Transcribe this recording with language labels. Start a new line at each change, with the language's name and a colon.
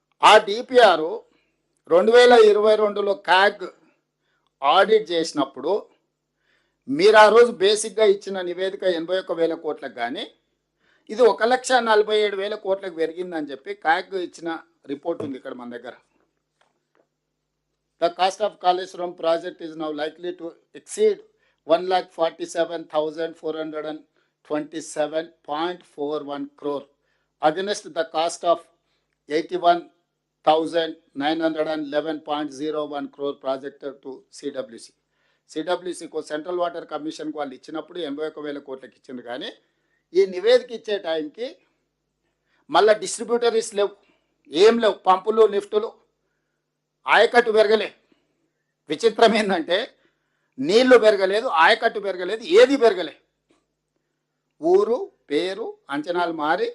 Telugu: ఆ DPR 2022లో CAG audit చేసినప్పుడు మీరు ఆ రోజు బేసిక్గా ఇచ్చిన నివేదిక 81,000 కోట్లకు, కానీ ఇది 1,47,000 కోట్లకు పెరిగిందని చెప్పి క్యాగ్ ఇచ్చిన రిపోర్ట్ ఉంది ఇక్కడ మన దగ్గర.
English: The cost of Kaleshwaram project is now likely to exceed 1,47,427.41 crore against the cost of 81,911.01 crore projected to CWC.
Telugu: సిడబ్ల్యూసీకు central water కమిషన్కు వాళ్ళు ఇచ్చినప్పుడు 81,000 కోట్లకి ఇచ్చింది, కానీ ఈ నివేదిక ఇచ్చే టైంకి మళ్ళీ డిస్ట్రిబ్యూటరీస్ లేవు, ఏం లేవు, పంపులు లిఫ్టులు, ఆయకట్టు పెరగలే. విచిత్రం ఏంటంటే నీళ్లు పెరగలేదు, ఆయకట్టు పెరగలేదు, ఏది పెరగలే. ఊరు పేరు అంచనాలు మారి